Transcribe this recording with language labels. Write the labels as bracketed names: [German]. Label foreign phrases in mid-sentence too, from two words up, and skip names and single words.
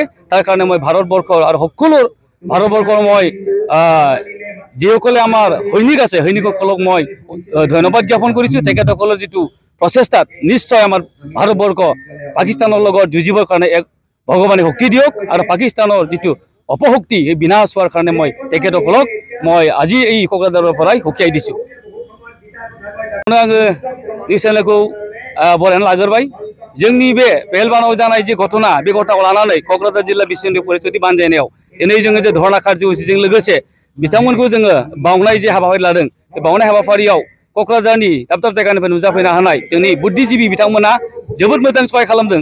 [Assamese] তাৰ কাৰণে মই ভাৰতবৰ্ষৰ আৰু সকলো ভাৰতবৰ্ষৰ মই যিসকলে আমাৰ সৈনিক আছে সৈনিকসকলক মই ধন্যবাদ জ্ঞাপন কৰিছোঁ। তেখেতসকলৰ যিটো প্ৰচেষ্টাত নিশ্চয় আমাৰ ভাৰতবৰ্ষ পাকিস্তানৰ লগত যুঁজিবৰ কাৰণে এক ভগৱানে শক্তি দিয়ক আৰু পাকিস্তানৰ যিটো অপশক্তি এই বিনাশ হোৱাৰ কাৰণে মই তেখেতসকলক মই আজি এই কোকৰাঝাৰৰ পৰাই সকীয়াই দিছোঁ। [Bodo] निउस चैनलखौ बरायना लाग्रोबाय। जोंनि बे पेहेलगामाव जानाय जे घटना बे घटनाखौ लानानै क'क्राझार जिल्ला बिश्व हिन्दु परिषदनि बानजायनायाव दिनै जोङो जे धरना कार्ज'सूचिजों लोगोसे बिथांमोनखौ जोङो बावनाय जे हाबाफारि लादों बे बावनाय हाबाफारियाव क'क्राझारनि दाब दाब जायगानिफ्राय नुजाफैनो हानाय जोंनि बुद्धिजीबि बिथांमोना जोबोद मोजां सहाय खालामदों।